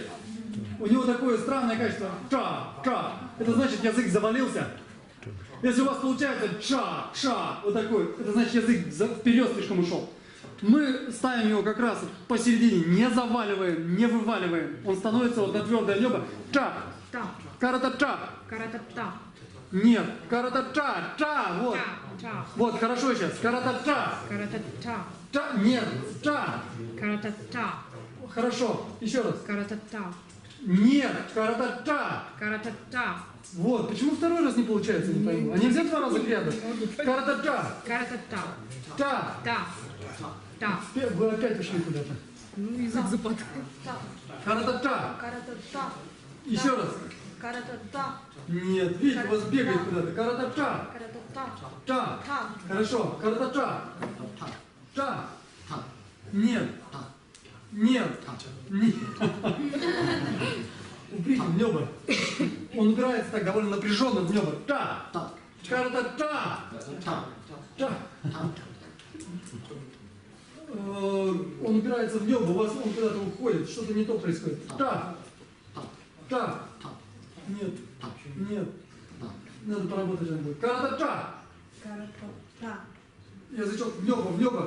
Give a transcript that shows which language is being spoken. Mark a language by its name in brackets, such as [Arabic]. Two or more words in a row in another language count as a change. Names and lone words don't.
[Russian] У него такое странное качество. Ча. Это значит, язык завалился. Если у вас получается ша, вот такой, это значит, язык вперед слишком ушел. Мы ставим его как раз посередине, не заваливаем, не вываливаем. Он становится вот на твердое небо. Ча. Карата-ча. Нет, карата-ча, вот. Вот, хорошо сейчас. Карата-ча. Ча, нет, ча. Хорошо, еще раз. Нет, карата-ча. Вот, почему второй раз не получается, не пойму. А нельзя два раза рядом? Карата-ча. Та. Вы опять ушли куда-то. Ну, язык западает. Карата-ча. Еще раз. Нет, видите, у вас бегает куда-то. Карата-ча. Ча. Хорошо. Карата-ча. Ча. Нет. Уприте в небо. Он упирается так довольно напряженно в небо. Ча. Карата-ча. Ча. Он упирается в небо, у вас он куда-то уходит, что-то не то происходит. Ча. Нет. Надо поработать надо будет. Карата-ча. Язычок в небо.